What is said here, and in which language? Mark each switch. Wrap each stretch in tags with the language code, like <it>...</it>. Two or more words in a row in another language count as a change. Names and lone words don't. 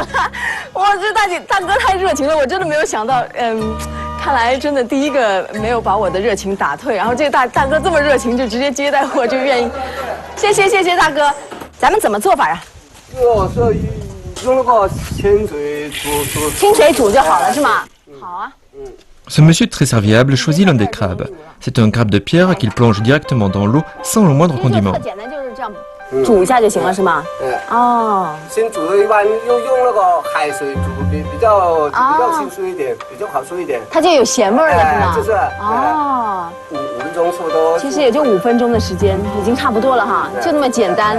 <zh>哇，这大哥太热情了，我真的没有想到，看来真的第一个没有把我的热情打退，然后这个大哥这么热情，就直接接待我，就愿意，谢谢大哥，咱们怎么做法啊？是用那个清水煮，清水煮就好了是吗？</zh> <fr>Ce monsieur très serviable choisit l'un des crabes. C'est un crabe de pierre qu'il plonge directement dans l'eau sans le moindre condiment.</fr> <zh>简单就是这样煮一下就行了是吗？哦。先煮的一般用那个海水煮，比较清脆一点，比较好吃一点。它就有咸味了是吗？就是哦。 5分钟差不多。其实也就5分钟的时间，已经差不多了哈，就那么简单。</zh>